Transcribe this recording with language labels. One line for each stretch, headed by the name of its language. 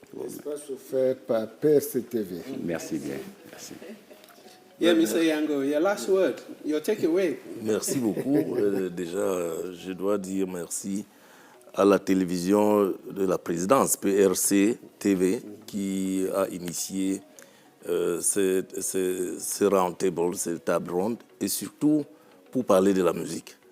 French: L'espace offert par PRC-TV. Merci bien. Merci.
English: Yeah, Mr. Yango, your last word, your takeaway.
French: Merci beaucoup. Déjà, je dois dire merci à la télévision de la présidence, PRC TV, qui a initié ce
English: round table,
French: cette table ronde, et surtout pour parler de la musique.